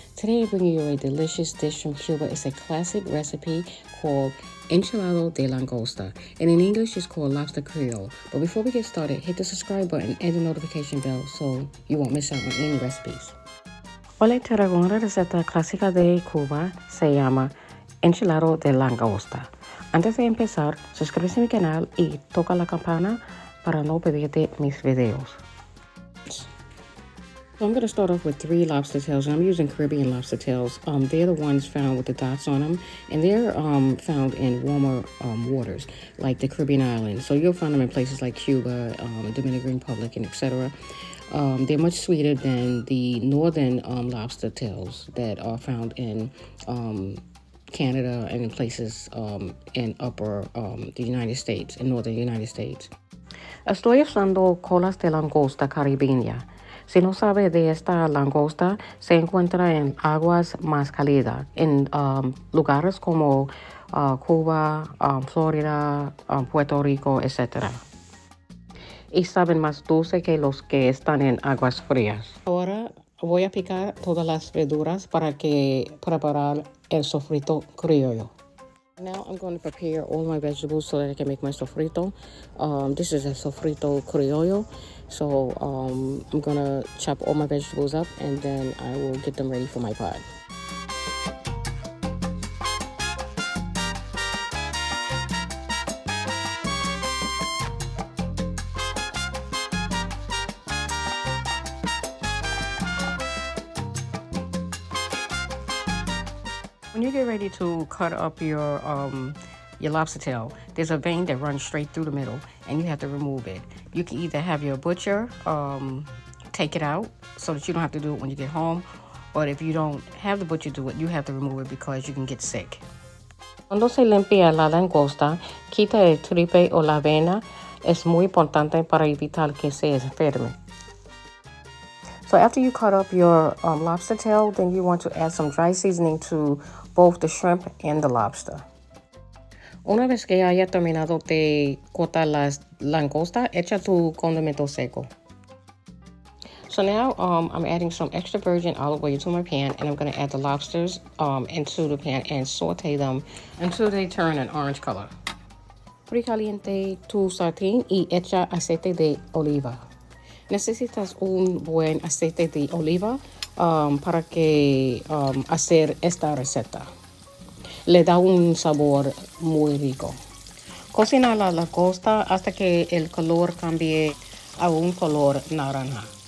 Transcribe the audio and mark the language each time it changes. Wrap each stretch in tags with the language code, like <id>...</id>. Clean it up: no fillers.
<en>Today I bring you a delicious dish from Cuba. It's a classic recipe called Enchilado de Langosta. And in English, it's called lobster Creole. But before we get started, hit the subscribe button and the notification bell so you won't miss out on any recipes.</en> <es>Hoy traigo una receta clásica de Cuba. Se llama Enchilado de Langosta. Antes de empezar, suscríbete a mi canal y toca la campana para no perderte mis videos.</es> <en>So I'm going to start off with 3 lobster tails, and I'm using Caribbean lobster tails. They're the ones found with the dots on them, and they're found in warmer waters, like the Caribbean islands. So you'll find them in places like Cuba, Dominican Republic, and etc. They're much sweeter than the northern lobster tails that are found in Canada and in places in upper the United States, in northern United States.</en> <es>Estoy usando colas de langosta caribeña. Si no sabe de esta langosta, se encuentra en aguas más cálidas, en lugares como Cuba, Florida, Puerto Rico, etc. Y saben más dulce que los que están en aguas frías. Ahora voy a picar todas las verduras para preparar el sofrito criollo.</es> <en>Now I'm going to prepare all my vegetables so that I can make my sofrito. This is a sofrito criollo. So I'm going to chop all my vegetables up and then I will get them ready for my pot. When you get ready to cut up your lobster tail, there's a vein that runs straight through the middle, and you have to remove it. You can either have your butcher take it out so that you don't have to do it when you get home, or if you don't have the butcher do it, you have to remove it because you can get sick.</en> <es>Cuando se limpia la langosta, quita el tripe o la vena. Es muy importante para evitar que se enferme.</es> <en>So after you cut up your lobster tail, then you want to add some dry seasoning to both the shrimp and the lobster.</en> <es>Una vez que haya terminado de cortar las langosta, echa tu condimento seco.</es> <en>So now I'm adding some extra virgin olive oil to my pan, and I'm going to add the lobsters into the pan and saute them until they turn an orange color.</en> <es>Precaliente tu sartén y echa aceite de oliva. Necesitas un buen aceite de oliva para hacer esta receta. Le da un sabor muy rico. Cocina la langosta hasta que el color cambie a un color naranja.</es>